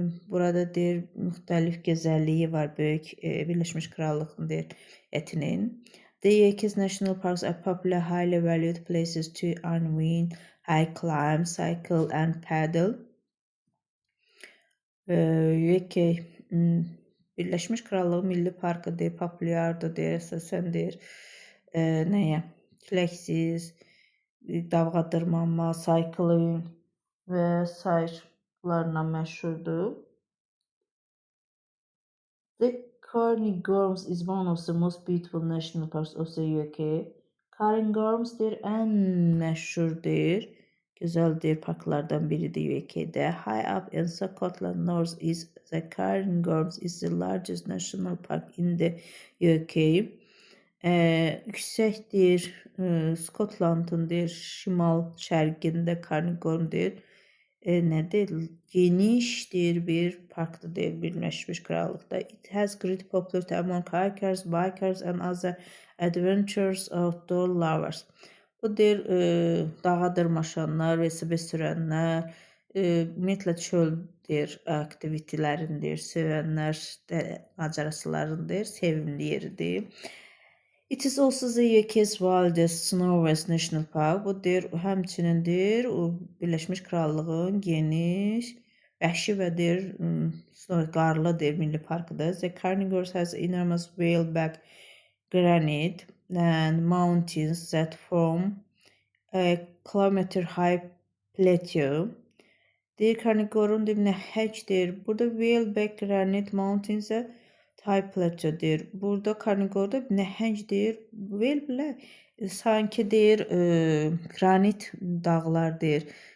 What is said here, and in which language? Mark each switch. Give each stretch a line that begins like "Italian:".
Azerbaijani: Burada deyir, müxtəlif gözəlliyi var böyük Birləşmiş Krallıqın deyir etinin.
English: The UK's national parks are popular, highly valued places to unwind, hike, climb, cycle and paddle.
Azerbaijani: UK Birləşmiş Krallıq Milli Parkı deyir, populyardır deyir, əsasən deyir nəyə? Küləksiz, dağğa dırmanma, cycling və sair məşhurdur.
English: The Cairngorms is one of the most beautiful national parks of the UK.
Azerbaijani: Cairngorms deyir, ən məşhurdur, gözəldir parklardan biridir UK'də.
English: High up in Scotland North is the Cairngorms is the largest national park in the UK.
Azerbaijani: Yüksəkdir, Skotlandın deyir, şimal şərqində Cairngorm deyir. Nədir? Genişdir bir parkdır deyir Birləşmiş Krallıqda.
English: It has great popularity among hikers, bikers and other adventurous outdoor lovers.
Azerbaijani: Bu deyir, dağa dırmaşanlar, velosiped sürənlər, ümumiyyətlə çöldir aktivitələrindir, sevənlər, macerasılarındır, sevimli yeridir.
English: It is also the UK's wildest snow-west national park.
Azerbaijani: Bu deyir, həmçinin deyir, Birləşmiş Krallığın geniş, vəhşi və deyir, qarlı deyir, milli parkıdır.
English: The Cairngorms has enormous whaleback granite and mountains that form a kilometer-high plateau.
Azerbaijani: Deyir, Cairngorm deyir, nəhəcdir. Burada
English: whaleback granite mountains-
Azerbaijani: ə
English: high plateau
Azerbaijani: deyir. Burada Cairngormda nəhəng deyir. Belə sanki deyir granit dağlar deyir.